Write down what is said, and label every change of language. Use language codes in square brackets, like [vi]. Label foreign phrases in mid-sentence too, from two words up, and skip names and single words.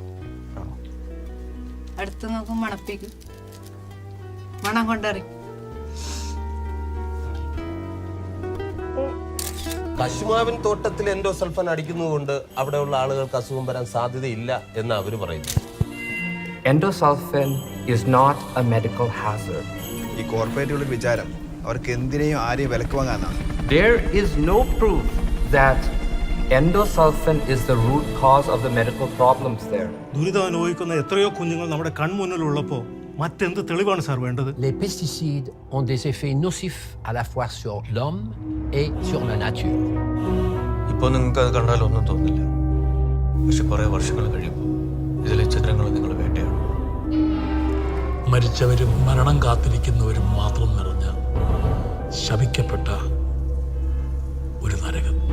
[ml] അടുത്ത് നോക്കും, മണപ്പിക്കും, മണം കൊണ്ടറിയും. കശുമാവിൻ തോട്ടത്തിൽ എൻഡോസൾഫാൻ അടിക്കുന്നതുകൊണ്ട് അവിടെയുള്ള ആളുകൾക്ക് അസുഖം വരാൻ സാധ്യതയില്ല എന്ന് അവർ പറയുന്നു. [en] Endosульfan is not a medical hazard. [ml] ഈ കോർപ്പറേറ്റുകളുടെ വിചാരം അവർക്ക് എന്തിനേയും ആരെയും വിലക്ക് വാങ്ങാനാണ്. [en] There is no proof that Endosульfan is the root cause of the medical problems there. [ml] ദുരിതം അനുഭവിക്കുന്ന എത്രയോ കുഞ്ഞുങ്ങൾ നമ്മുടെ കൺമുന്നിലുള്ളപ്പോൾ മറ്റെന്ത് തെളിവാണ് സാർ വേണ്ടത്? [fr] Les pesticides ont des effets nocifs à la fois sur l'homme et sur la nature. [ml] ഇപ്പോൾ നിങ്ങൾക്ക് അത് കണ്ടാൽ ഒന്നും തോന്നില്ല. പക്ഷെ കുറേ വർഷങ്ങൾ കഴിയുമ്പോൾ ഇതിലെ ചിത്രങ്ങൾ നിങ്ങൾ വേട്ടയാണ്. മരിച്ചവരും മരണം കാത്തിരിക്കുന്നവരും മാത്രം നിറഞ്ഞ ശപിക്കപ്പെട്ട ഒരു നരകം.